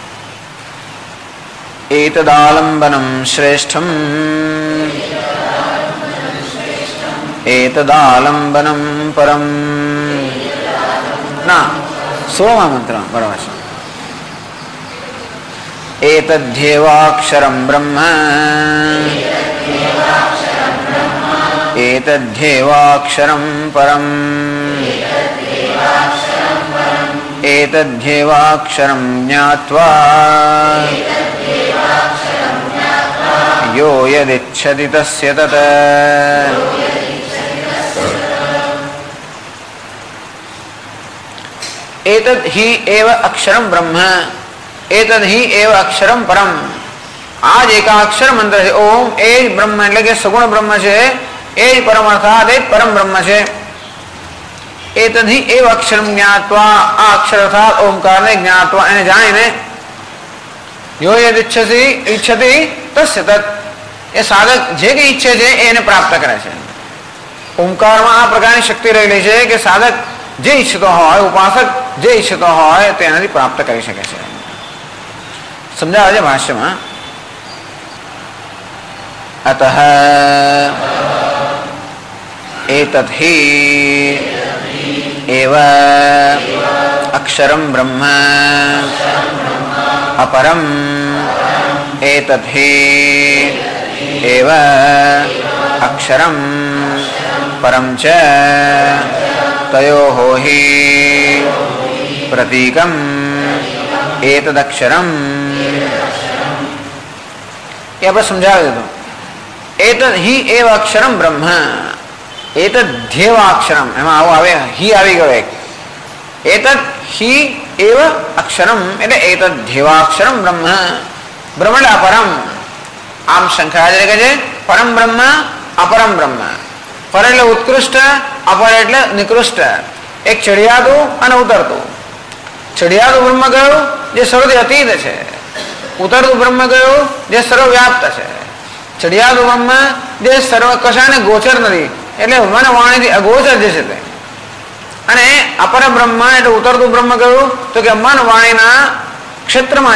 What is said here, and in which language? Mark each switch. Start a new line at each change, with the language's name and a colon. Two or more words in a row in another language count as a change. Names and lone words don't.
Sanskrit: एतदालंबनम श्रेष्ठम, एतदालंबनम परम.
Gujarati: ના, 16મા મંત્ર બરાબર છે.
Sanskrit: एतद्ध्येवाक्षरम ब्रह्म, एतद्धेवाक्षरं परम्, एतद्धेवाक्षरं ज्ञात्वा यो यदिच्छति तस्य तत्. एतद् हि एव अक्षरं ब्रह्म, एतद् हि एव अक्षरं परम.
Hindi: आज एकाक्षर मंत्र है ओम, ए ब्रह्म
Gujarati: એટલે કે સગુણ બ્રહ્મ છે, એ જ પરમ અર્થાત એ પરમ બ્રહ્મ છે.
Sanskrit: એતદ્ हि एव अक्षरं ज्ञात्वा,
Gujarati: આ અક્ષર અર્થાત ઓમકારને જ્ઞાત્વા એને જાણીને,
Sanskrit: यो यद इच्छति तस्य तत,
Gujarati: એ સાધક જે કંઈ ઈચ્છે છે એને પ્રાપ્ત કરે છે. ઓમકારમાં આ પ્રકારની શક્તિ રહેલી છે કે સાધક જે ઈચ્છતો હોય, ઉપાસક જે ઈચ્છતો હોય તેનાથી પ્રાપ્ત કરી શકે છે. સમજાવે છે ભાષ્યમાં.
Sanskrit: अतः एतत् हि एव अक्षरं ब्रह्म अपरम् एतत् हि एव अक्षरं परं च तयोः हि प्रतीकम् एतदक्षरम्।
Gujarati: ये આપણે સમજાવી દીધું.
Sanskrit: एतद् हि एव अक्षरं ब्रह्म एतद्धेवाक्षरम
Gujarati: એમાં આવો આવે हि આવી ગયો એક
Sanskrit: एतद् हि एव अक्षरम
Gujarati: એટલે
Sanskrit: एतद्धेवाक्षरम ब्रह्म ब्रह्म
Gujarati: એટલે अपरम આમ શંકરાચાર્ય કહે છે પરમ બ્રહ્મ અપરમ બ્રહ્મ પર એટલે ઉત્કૃષ્ટ અપર એટલે નિકૃષ્ટ એક ચડિયાતું અને ઉતરતું ચડિયાતું બ્રહ્મ કયું જે સર્વથી અતીત છે ઉતરતું બ્રહ્મ કયું જે સર્વવ્યાપ્ત છે ચડિયાતું બ્રહ્મ જે સર્વ કશાને ગોચર નથી એટલે મન વાણીથી અગોચર જે છે તે અને અપર બ્રહ્મ એટલે ઉતરતું બ્રહ્મ કયું તો કે મન વાણીના ક્ષેત્રમાં